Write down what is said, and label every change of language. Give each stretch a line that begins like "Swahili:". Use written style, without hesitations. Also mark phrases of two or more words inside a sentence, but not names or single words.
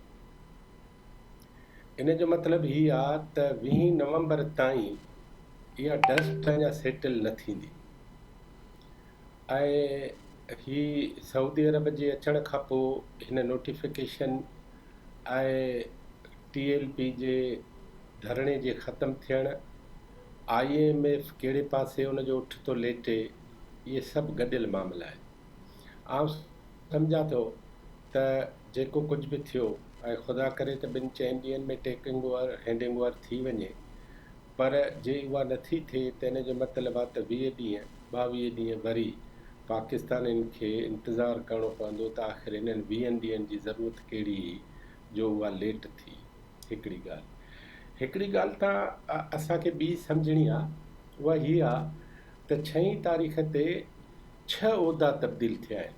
Sindhi: इन जो मतिलबु हीअ आहे त 20 नवंबर ताईं इहा डस्ट अञा सेटल न थींदी ऐं ही सऊदी अरब जे अचण खां पोइ हिन नोटिफिकेशन ऐं TLP जे धरणे जे ख़तमु थियणु, IMF कहिड़े पासे उनजो उठ थो लेटे, इहे सभु गॾियल मामला आहिनि। आउं सम्झां थो त जेको कुझु बि थियो ऐं ख़ुदा करे त 2-4 ॾींहंनि में
English: taking over handing over
Sindhi: थी वञे, पर जे उहा नथी थिए त इन जो मतिलबु आहे त 20 ॾींहं 22 ॾींहं वरी पाकिस्तानियुनि खे इंतज़ारु करिणो पवंदो त आख़िर इन्हनि 20 ॾींहंनि जी ज़रूरत कहिड़ी हुई जो उहा लेट थी। हिकिड़ी ॻाल्हि त असांखे ॿी सम्झणी आहे, उहा हीअ आहे त 6 तारीख़ ते 6 उहिदा तब्दील थिया आहिनि।